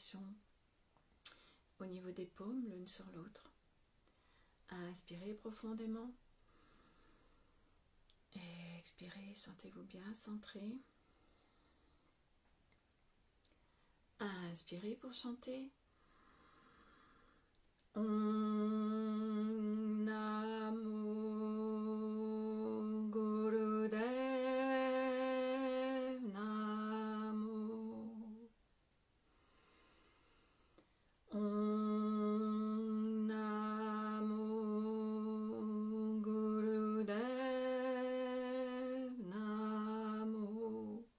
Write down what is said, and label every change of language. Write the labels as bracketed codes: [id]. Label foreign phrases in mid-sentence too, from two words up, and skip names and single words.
[fr] Vous exercez une pression au niveau des paumes l'une sur l'autre. Inspirez profondément. Et expirez, sentez-vous bien centré. Inspirez pour chanter. [sa] ॐ नमो गुरुदेव नमो. ॐ नमो गुरुदेव नमो.